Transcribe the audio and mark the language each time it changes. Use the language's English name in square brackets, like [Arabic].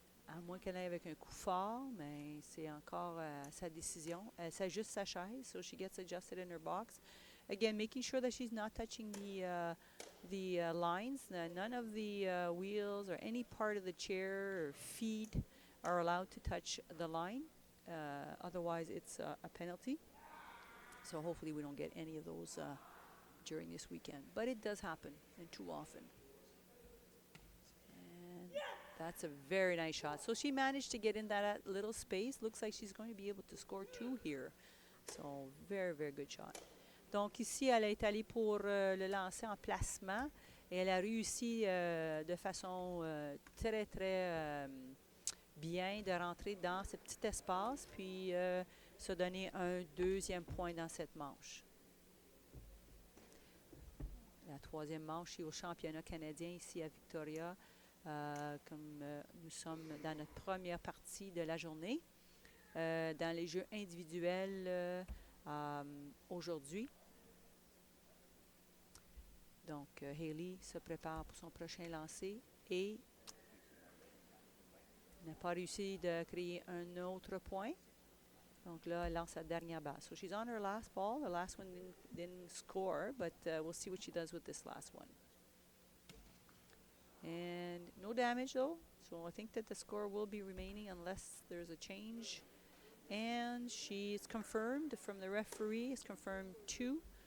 [French] À moins qu'elle aille avec un coup fort, mais c'est encore sa décision. Elle s'ajuste sa chaise, [English] so she gets adjusted in her box. Again, making sure that she's not touching the lines. None of the wheels or any part of the chair or feet are allowed to touch the line. Otherwise, it's a penalty. So hopefully we don't get any of those during this weekend. But it does happen, and too often. That's a very nice shot. So she managed to get in that little space. Looks like she's going to be able to score 2 here. So very, very good shot. [French] Donc ici, elle est allée pour le lancer en placement. Et elle a réussi de façon très, très bien de rentrer dans ce petit espace. Puis se donner un deuxième point dans cette manche. La troisième manche est au championnat canadien ici à Victoria. Comme nous sommes dans notre première partie de la journée, dans les jeux individuels aujourd'hui. Donc, Hayley se prépare pour son prochain lancer et n'a pas réussi de créer un autre point. Donc là, elle lance sa dernière balle. [English] So she's on her last ball. The last one didn't score, but we'll see what she does with this last one. And no damage though, so I think that the score will be remaining unless there's a change. And she's confirmed from the referee, it's confirmed 2.